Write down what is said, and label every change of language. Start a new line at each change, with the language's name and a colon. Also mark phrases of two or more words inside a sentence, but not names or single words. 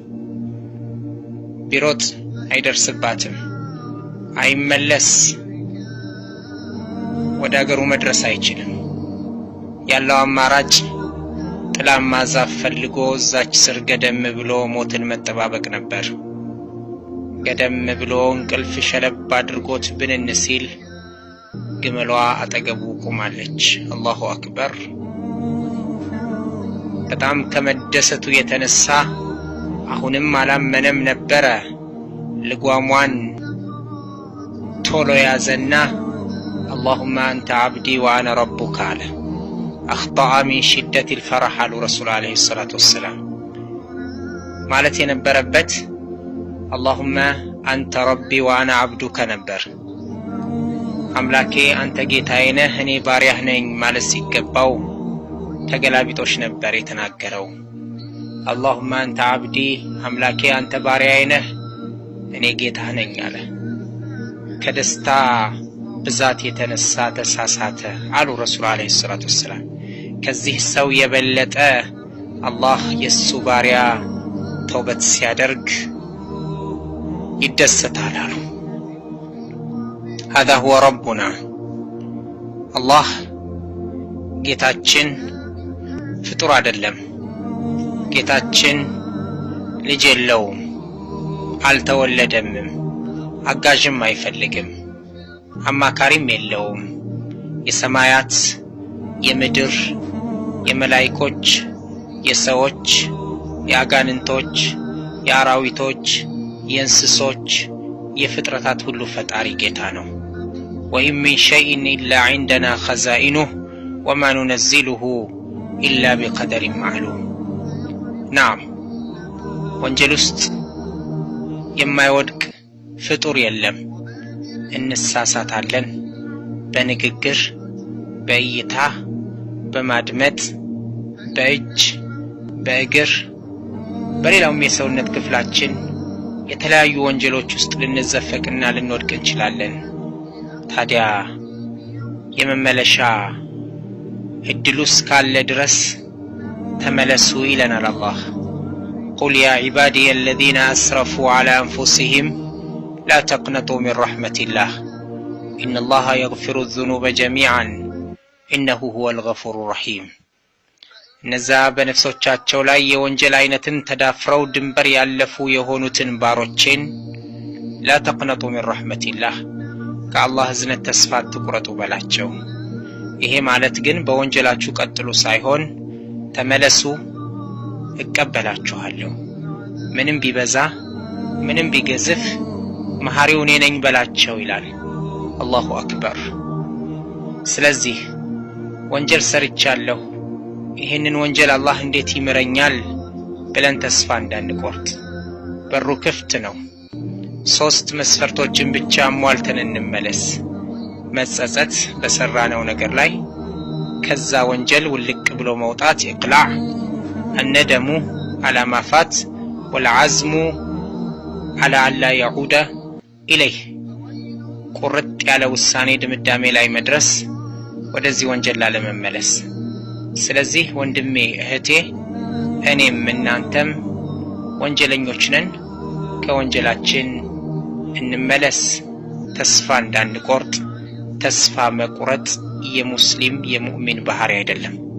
Amharic: ቢሮጥ አይደርስባትም፣ አይመለስ፣ ወደ አገሩ መድረስ አይችልም። ያለው አማራጭ ጥላማ ዛፍ ፈልጎ እዛች ስር ገደም ብሎ ሞትን መጠባበቅ ነበር። ቀደም ብሎ እንቅልፍ ሸለብ አድርጎት ብንን ሲል ግመሏ አጠገቡ ቆማለች።
Arabic: الله أكبر።
Amharic: በጣም ከመደሰቱ የተነሳ አሁንም አላመነም ነበረ። ልጓሟን ቶሎ ያዘና
Arabic: اللهم أنت عبدي وأنا ربك
Amharic: አለ።
Arabic: أخطأ من شدة الفرح
Amharic: አሉ ረሱል
Arabic: عليه الصلاة والسلام።
Amharic: ማለት የነበረበት
Arabic: اللهم أنت ربي وأنا عبدك
Amharic: ነበር። አምላኬ አንተ ጌታዬ ነህ እኔ ባሪያህ ነኝ ማለት ሲገባው ተገላቢጦሽ ነበር የተናገረው።
Arabic: اللهم أنت عبدي
Amharic: አምላኬ አንተ ባሪያዬ ነህ እኔ ጌታህ ነኝ አለ። ከደስታ ብዛት የተነሳ ተሳሳተ አሉ ረሱል
Arabic: عليه الصلاة والسلام።
Amharic: ከዚህ ሰው የበለጠ አላህ የሱ ባሪያ ተውበት ሲያደርግ ይደሰታል አሉ።
Arabic: هذا هو ربنا
Amharic: الله ጌታችን ፍጡር አይደለም። ጌታችን ልጅ የለውም፣ አልተወለደምም፣ አጋዥም አይፈልግም፣ አማካሪም የለውም። የሰማያት የምድር የመላእክቶች የሰዎች የአጋንንቶች የአራዊቶች የእንስሶች የፍጥረታት ሁሉ ፈጣሪ ጌታ ነው።
Arabic: وإن من شيء إلا عندنا خزائنه وما ننزله إلا بقدر معلوم።
Amharic: نعم ወንጀል ውስጥ የማይወድቅ ፍጡር የለም። እንሳሳታለን በንግግር በእይታ በማድመጥ በእጅ በእግር በሌላውም የሰውነት ክፍላችን የተለያዩ ወንጀሎች ውስጥ ልንዘፈቅና ልንወድቅ እንችላለን። ታዲያ የመመለሻ እድሉስ ካለ ድረስ ተመለሱ ይለናል አላህ።
Arabic: قل يا عبادي الذين أسرفوا على أنفسهم لا تقنطوا من رحمة الله إن الله يغفر الذنوب جميعا إنه هو الغفور الرحيم።
Amharic: እነዛ በነፍሶቻቸው ላይ የወንጀል አይነትን ተዳፍረው ድንበር ያለፉ የሆኑትን ባሮቼን
Arabic: لا تقنطوا من رحمة الله
Amharic: ከአላህ እዝነት ተስፋ አትቁረጡ በላቸው። ይሄ ማለት ግን በወንጀላችሁ ቀጥሉ ሳይሆን ተመለሱ እቀበላችኋለሁ፣ ምንም ቢበዛ ምንም ቢገዝፍ መሐሪው እኔ ነኝ በላቸው ይላል።
Arabic: الله أكبر።
Amharic: ስለዚህ ወንጀል ሰርቻለሁ፣ ይህንን ወንጀል አላህ እንዴት ይምረኛል ብለን ተስፋ እንዳንቆርጥ በሩ ክፍት ነው። 3 መስፈርቶችን ብቻ አሟልተን እንመለስ። መጸጸት በሰራነው ነገር ላይ፣ ከዛ ወንጀል ውልቅ ብሎ መውጣት ኢቅላዕ፣ الندم
Arabic: على ما فات والعزم على ألا يعود إليه
Amharic: ቁርጥ ያለ ውሳኔ ድምዳሜ ላይ መድረስ፣ ወደዚህ ወንጀል ላለመመለስ። ስለዚህ ወንድሜ እህቴ፣ እኔም እናንተም ወንጀለኞች ነን። ከወንጀላችን እንመለስ። ተስፋ እንዳንቆርጥ። ተስፋ መቁረጥ የሙስሊም የሙእሚን ባህሪ አይደለም።